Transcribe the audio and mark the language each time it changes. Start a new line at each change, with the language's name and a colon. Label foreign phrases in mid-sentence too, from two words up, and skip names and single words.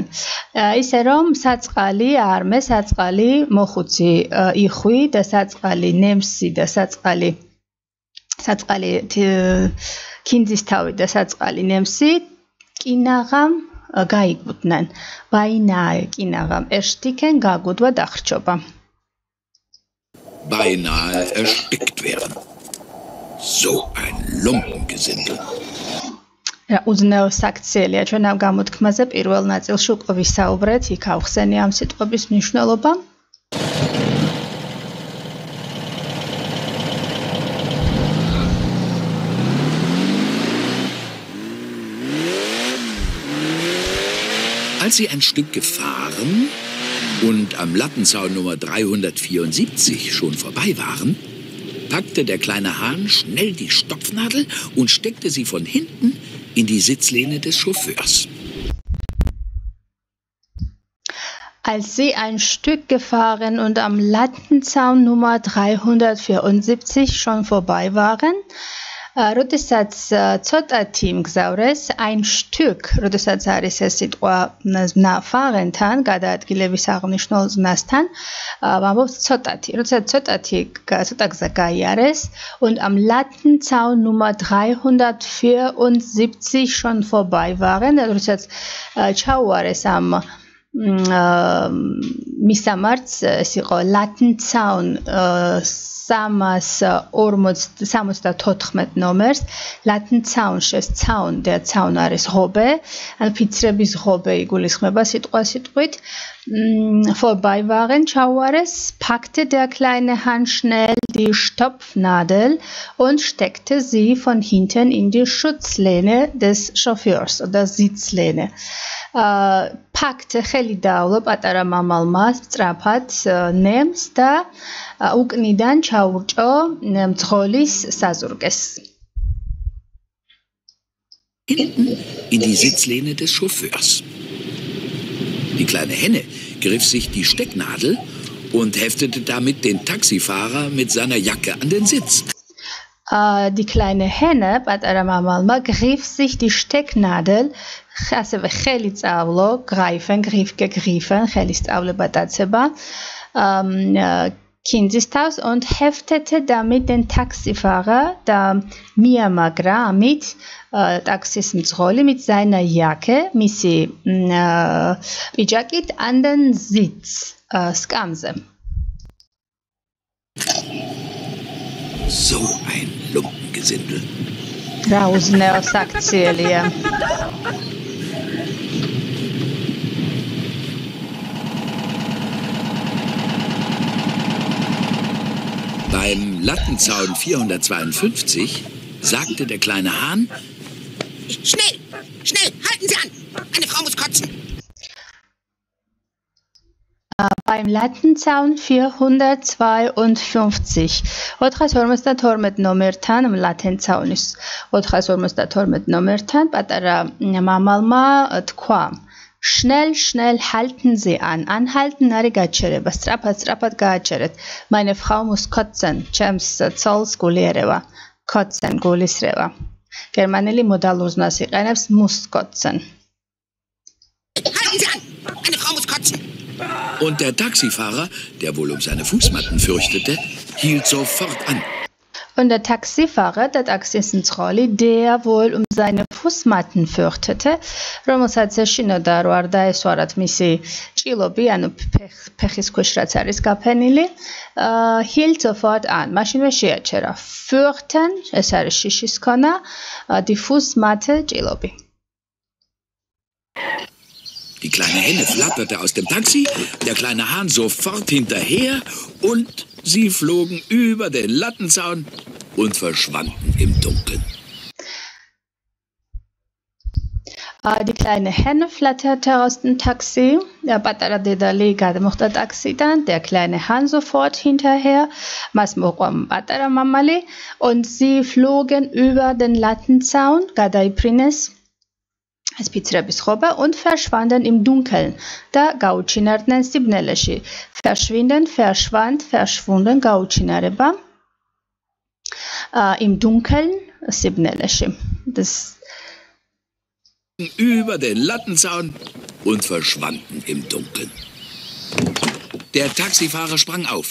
Georgian: Ისე რომ საწყალი arme, საწყალი მოხუცი იხვი და საწყალი ნემსი და საწყალი ქინძის თავი და საწყალი ნემსი კინაღამ გაიგუდნენ. Beinahe კინაღამ ersticken გაგუდვა დახრჩობა.
German: Beinahe erstickt wären. So ein Lumpengesindel. Ja,
Georgian: უზნეო საქციელია ჩვენ ამ გამოთქმაზე პირველ ნაწილში უკვე ვისაუბრეთ, იქ ავხსენე ამ სიტყვების მნიშვნელობა.
German: Als sie ein Stück gefahren und am Lattenzaun Nummer 374 schon vorbei waren, packte der kleine Hahn schnell die Stopfnadel und steckte sie von hinten in die Sitzlehne des Chauffeurs. Als sie ein Stück gefahren und am Lattenzaun Nummer 374 schon vorbei waren,
Georgian: როდესაც ცოტათი მგზავრეს
German: ein Stück,
Georgian: როდესაც არის ეს სიტყვა fahren-თან, გადაადგილების აღნიშნულ ზნასთან, ვამბობთ ცოტათი. როდესაც ცოტა გზა გაიარეს
German: und am Lattenzaun Nummer 374 schon vorbei waren,
Georgian: როდესაც ჩაუარეს ამ მისამართს ეს იყო ლატნცაუნ 374 ნომერს. ლატნცაუნში ცაუნ და ცაუნ არის ღობე, ანუ ფიცრების ღობე იგულისხმება სიტყვასიტყვით.
German: Vorbeifahren Chauares packte der kleine Hans schnell die Stopfnadel und steckte sie von hinten in die Schutzlehne des Chauffeurs oder Sitzlehne.
Georgian: Packte ხელი დაავლო პატარა მამალმა სწრაფად ნემს და უკნიდან ჩაურჭო მძღოლის საზურგეს.
German: Hinten in die Sitzlehne des Chauffeurs. Die kleine Henne griff sich die Stecknadel und heftete damit den Taxifahrer mit seiner Jacke an den Sitz. Die kleine Henne,
Georgian: პატარა მამალმა,
German: griff sich die Stecknadel,
Georgian: ასევე ხელი წავლო,
German: greifen, gegriffen,
Georgian: ხელის წავლება დაცება,
German: Kindsisthaus und heftete damit den Taxifahrer
Georgian: და მიამაგრა ამით ტაქსის მძღოლი
German: mit seiner Jacke,
Georgian: მისი პიჯაკით
German: an den Sitz,
Georgian: სკამზე.
German: So ein Lumpengesindel.
Georgian: რა უზნეო საქციელია.
German: Beim Lattenzaun 452 sagte der kleine Hahn: Schnell, schnell, halten Sie an! Eine Frau muss kotzen! Beim Lattenzaun 452 452
Georgian: ნომერთან ლატენცაუნის 452 ნომერთან პატარა მამალმა თქვა
German: Schnell, schnell halten Sie an.
Georgian: Anhalten არის გაჩერება. სწრაფად გააჩერეთ.
German: Meine Frau muss kotzen.
Georgian: ჩემს ცოლს გულიერება. Kotzen გულისრევა. გერმანელი მოდალურ ზნას იყენებს
German: muss kotzen. Halten Sie an! Eine Frau muss kotzen! Und der Taxifahrer, der wohl um seine Fußmatten fürchtete, hielt sofort an. Und der Taxifahrer, der Taxismძღოლი, der wohl um seine Fußmatten fürchtete,
Georgian: რომელსაც ეშინოდა რომ არ დაესვარათ მისი ჭილობი, ანუ ფეხის ქვეშ რაც არის გაფენილი,
German: hielt sofort an.
Georgian: მაშინვე შეაჩერა. Fürchten, ეს არის შიშის ქონა,
German: die Fußmatte ჭილობი. Die kleine Henne flatterte aus dem Taxi, der kleine Hahn sofort hinterher und sie flogen über den Lattenzaun und verschwanden im Dunkeln. Die kleine Henne flatterte aus dem Taxi, der
Georgian: პატარა დედალი გადმოხდა ტაქსიდან,
German: der kleine Hahn sofort hinterher,
Georgian: მას მოყვა პატარა მამალი
German: und sie flogen über den Lattenzaun,
Georgian: გადაიფრინეს ეს ფიცრების ხობა
German: und verschwanden im Dunkeln
Georgian: და გაუჩინარდნენ სიბნელეში.
German: Verschwinden, verschwand, verschwunden გაუჩინარება. Im Dunkeln სიბნელეში. Das über den Lattenzaun und verschwanden im Dunkeln. Der Taxifahrer sprang auf.